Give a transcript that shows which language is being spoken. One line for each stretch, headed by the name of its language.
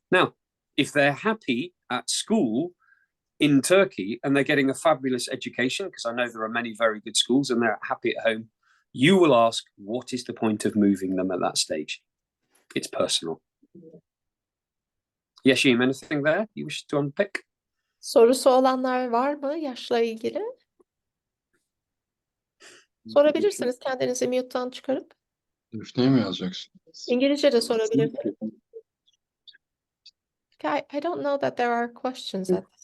English: Now, if they're happy at school in Turkey and they're getting a fabulous education, because I know there are many very good schools and they're happy at home, you will ask, what is the point of moving them at that stage? It's personal. Yeşim, anything there you wish to unpick?
Turkish: Sorusu olanlar var mı yaşla ilgili? Sorabilirsiniz kendinizi mute'dan çıkarıp. Üstüne mi yazacaksın? İngilizce de sorabilirsiniz.
English: Okay, I don't know that there are questions at this.